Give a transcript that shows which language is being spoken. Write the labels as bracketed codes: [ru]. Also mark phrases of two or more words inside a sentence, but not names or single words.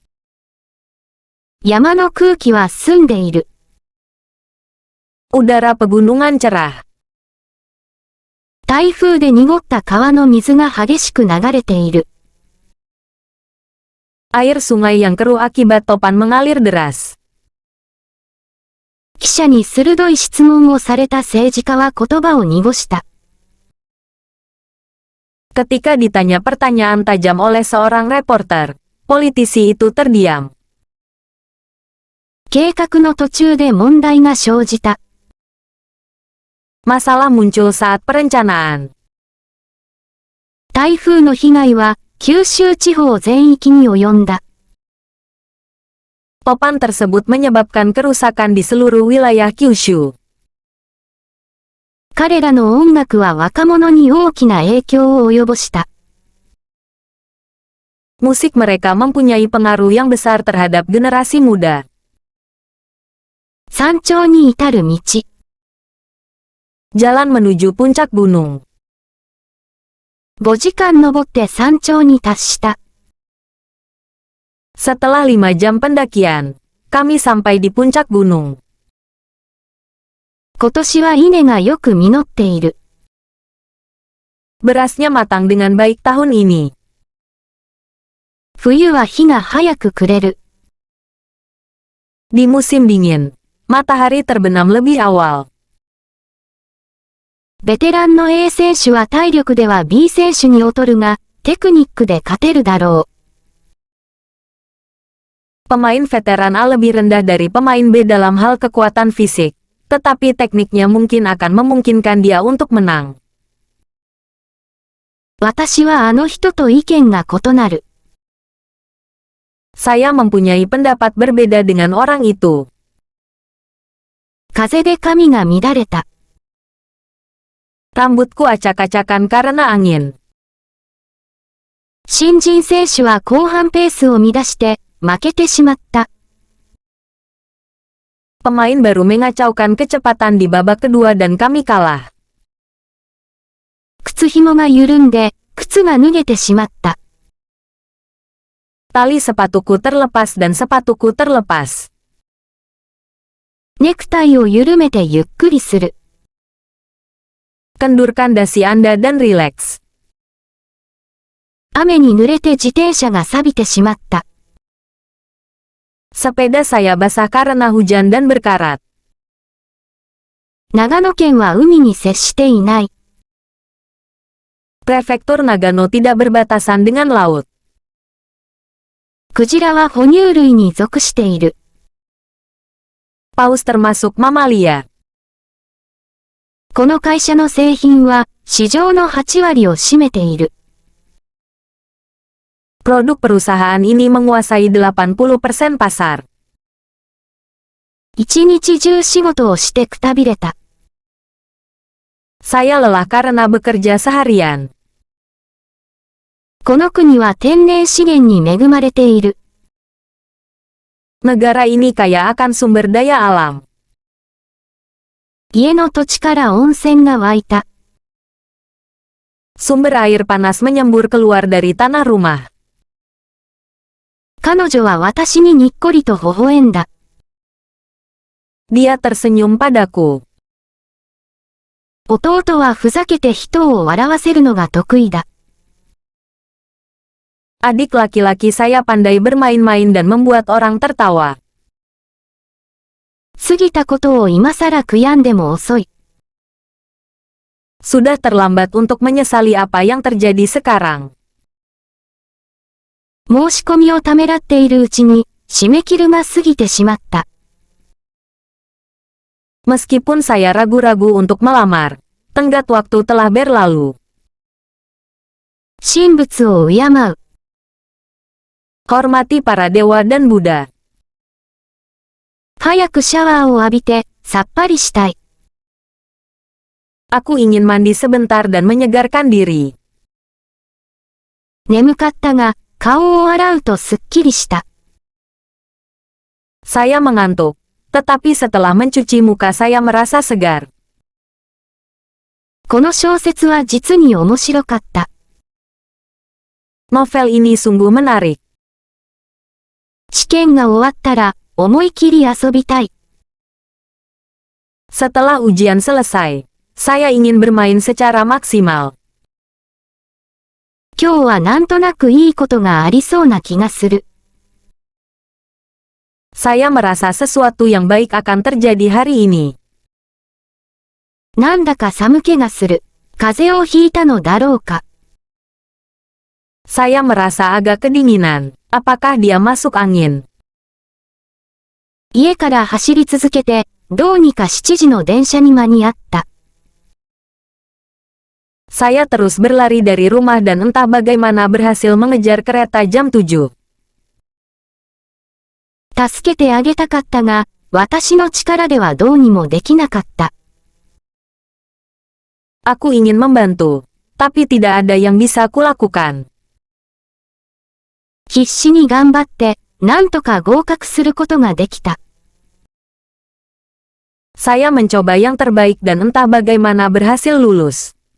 [ja] 山の空気は澄んでいる。 [id] Udara pegunungan cerah. [ja] 台風で濁った川の水が激しく流れている。 [id] Air sungai yang keruh akibat topan mengalir deras. [ja] 記者に鋭い質問をされた政治家は言葉を濁した。 [id] Ketika ditanya pertanyaan tajam oleh seorang reporter, politisi itu terdiam. [ja] 計画の途中で問題が生じた。 [id] Masalah muncul saat perencanaan. [ja] 台風の被害は九州地方全域に及んだ。 [id] Topan tersebut menyebabkan kerusakan di seluruh wilayah Kyushu. [ja] 彼らの音楽は若者に大きな影響を及ぼした。 [id] Musik mereka mempunyai pengaruh yang besar terhadap generasi muda. [ja] 山頂に至る道。 [id] Jalan menuju puncak gunung. [ja] 5 時間登って山頂に達した。 [id] Setelah 5 jam pendakian, kami sampai di puncak gunung. [ja] 今年は稲がよく実っている。 [id] Berasnya matang dengan baik tahun ini. [ja] 冬は日が早く暮れる。 [id] Di musim dingin, matahari terbenam lebih awal. [ja] ベテランの A 選手は体力では B 選手に劣るが、テクニックで勝てるだろう。 [id] Pemain veteran A lebih rendah dari pemain B dalam hal kekuatan fisik, tetapi tekniknya mungkin akan memungkinkan dia untuk menang. [ja] 私はあの人と意見が異なる。 [id] Saya mempunyai pendapat berbeda dengan orang itu. [ja] 風で髪が乱れた。 [id] Rambutku acak-acakan karena angin. [ja] 新人選手は後半ペースを乱して、負けてしまった。 [id] Pemain baru mengacaukan kecepatan di babak kedua dan kami kalah. [ja] 靴紐が緩んで、靴が脱げてしまった。 [id] Tali sepatuku terlepas dan sepatuku terlepas. [ja] ネクタイを緩めてゆっくりする。 [id] Kendurkan dasi Anda dan rileks. [ja] 雨に濡れて自転車が錆びてしまった。 [id] Sepeda saya basah karena hujan dan berkarat. [ja] 長野県は海に接していない。 [id] Prefektur Nagano tidak berbatasan dengan laut. [ja] クジラは哺乳類に属している。 [id] Paus termasuk mamalia. [ja] この会社の製品は市場の8割を占めている。 [id] Produk perusahaan ini menguasai 80% pasar. [ja] 一日中仕事をしてくたびれた。 [id] Saya lelah karena bekerja seharian. [ja] この国は天然資源に恵まれている。 [id] Negara ini kaya akan sumber daya alam. [ja] 家の土地から温泉が湧いた。 [id] Sumber air panas menyembur keluar dari tanah rumah. [ja] 彼女は私ににっこりと微笑んだ。 [id] Dia tersenyum padaku. [ja] 弟はふざけて人を笑わせるのが得意だ。 [id] Adik laki-laki saya pandai bermain-main dan membuat orang tertawa. [ja] 過ぎたことを今更悔やんでも遅い。 [id] Sudah terlambat untuk menyesali apa yang terjadi sekarang. [ja] 申し込みをためらっているうちに、締め切るが過ぎてしまった。 [id] Meskipun saya ragu-ragu untuk melamar, tenggat waktu telah berlalu. [ja] 神仏を敬う。 [id] Hormati para dewa dan Buddha. [ja] 早くシャワーを浴びて、さっぱりしたい。 [id] Aku ingin mandi sebentar dan menyegarkan diri. [ja] 眠かったが、顔を洗うとすっきりした。 [id] Saya mengantuk, tetapi setelah mencuci muka saya merasa segar. [ja] この小説は実に面白かった。 [id] Novel ini sungguh menarik. [ja] 試験が終わったら、思い切り遊びたい。 [id] Setelah ujian selesai, saya ingin bermain secara maksimal. [ja] 今日はなんとなくいいことがありそうな気がする。 [id] Saya merasa sesuatu yang baik akan terjadi hari ini. [ja] なんだか寒気がする。風邪をひいたのだろうか。 [id] Saya merasa agak kedinginan. Apakah dia masuk angin? [ja] 家から走り続けて、どうにか7時の電車に間に合った。 [id] Saya terus berlari dari rumah dan entah bagaimana berhasil mengejar kereta jam 7. [ja] 助けてあげたかったが、私の力ではどうにもできなかった。 [id] Aku ingin membantu, tapi tidak ada yang bisa kulakukan. [ja] 必死に頑張って、なんとか合格することができた。 [id] Saya mencoba yang terbaik dan entah bagaimana berhasil lulus.